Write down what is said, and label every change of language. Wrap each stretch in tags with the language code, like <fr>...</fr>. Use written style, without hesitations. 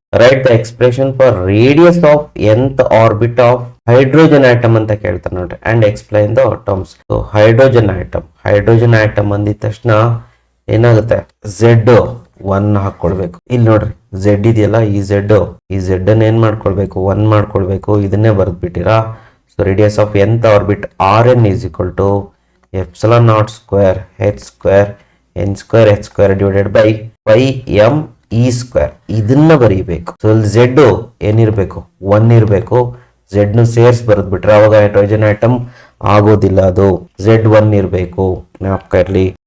<en>write the expression for radius of nth orbit of hydrogen atom</en> <kn>ಅಂತ ಕೇಳ್ತಾರೆ ನೋಡ್ರಿ,</kn> <en>And explain the terms.</en> <kn>So hydrogen atom ಅಂದಿದ ತಕ್ಷಣ ಏನಾಗುತ್ತೆ, Z 1 ಹಾಕೊಳ್ಬೇಕು. ಇಲ್ಲಿ ನೋಡ್ರಿ ಝೆಡ್ ಇದೆಯಲ್ಲ, ಈ ಝೆಡ್ ಅನ್ನ ಏನ್ ಮಾಡ್ಕೊಳ್ಬೇಕು, 1 ಮಾಡ್ಕೊಳ್ಬೇಕು. ಇದನ್ನೇ ಬರೆದ್ಬಿಟ್ಟಿರಾ.</kn> <en>So radius of nth orbit Rn is equal to epsilon naught square h square n square h square divided by pi m e square.</en> <kn>ಇದನ್ನ ಬರೀಬೇಕು. ಸೊ ಇಲ್ಲಿ ಝೆಡ್ ಏನಿರ್ಬೇಕು, 1 ಇರಬೇಕು. ಝೆಡ್ ನು ಸೇರ್ಸ್ ಬರೆದ್ಬಿಟ್ರೆ ಅವಾಗ ಹೈಡ್ರೋಜನ್ ಆಟಮ್ ಆಗೋದಿಲ್ಲ, ಅದು Z1 ಇರಬೇಕು, ಜ್ಞಾಪಕ ಇರಲಿ.</kn>